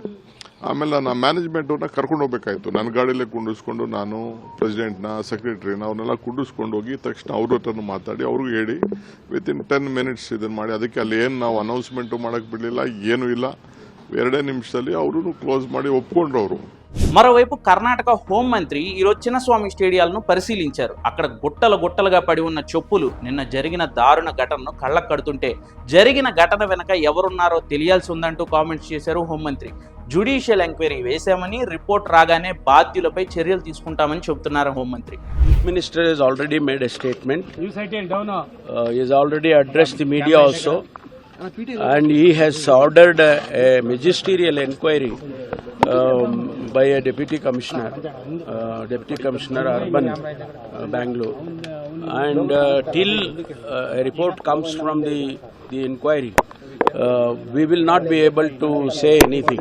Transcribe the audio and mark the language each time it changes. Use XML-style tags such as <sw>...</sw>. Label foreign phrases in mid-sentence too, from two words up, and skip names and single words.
<kn>ಆಮೇಲೆ ನಾನು ಮ್ಯಾನೇಜ್ಮೆಂಟ್ ಅವ್ರನ್ನ ಕರ್ಕೊಂಡು ಹೋಗ್ಬೇಕಾಯ್ತು. ನನ್ನ ಗಾಡಿಯಲ್ಲೇ ಕುಂಡಿಸ್ಕೊಂಡು ನಾನು ಪ್ರೆಸಿಡೆಂಟ್ನ, ಸೆಕ್ರೆಟರಿನ ಅವ್ರನ್ನೆಲ್ಲ ಕುಂಡಿಸ್ಕೊಂಡು ಹೋಗಿ ತಕ್ಷಣ ಅವ್ರ ಹತ್ರನೂ ಮಾತಾಡಿ ಅವ್ರಿಗೂ ಹೇಳಿ</kn> <en>within 10 minutes</en> <kn>ಇದನ್ನು ಮಾಡಿ. ಅದಕ್ಕೆ ಅಲ್ಲಿ ಏನು ನಾವು ಅನೌನ್ಸ್ಮೆಂಟು ಮಾಡೋಕ್ಕೆ ಬಿಡಲಿಲ್ಲ, ಏನೂ ಇಲ್ಲ. 2 ನಿಮಿಷದಲ್ಲಿ ಅವರು ಕ್ಲೋಸ್ ಮಾಡಿ ఒప్పుಕೊಂడ్రు ಅವರು.</kn> <te>మరోవైపు కర్ణాటక హోంమంత్రి ఈరోజు చిన్నస్వామి స్టేడియాలను పరిశీలించారు. అక్కడ గుట్టలుగా పడి ఉన్న చెప్పులు నిన్న జరిగిన దారుణ ఘటనను కళ్ళకు కడుతుంటే జరిగిన ఘటన వెనక ఎవరున్నారో తెలియాల్సి ఉందంటూ కామెంట్స్ చేశారు హోంమంత్రి.</te> <en>judicial enquiry</en> <te>వేశామని, రిపోర్ట్ రాగానే బాధ్యులపై చర్యలు తీసుకుంటామని చెబుతున్నారు హోంమంత్రి.</te> <en>Minister has already made a statement. He has already addressed the media also, and he has ordered a magisterial inquiry by a deputy commissioner Urban, Bangalore, and till a report comes from the inquiry, we will not be able to say anything.</en>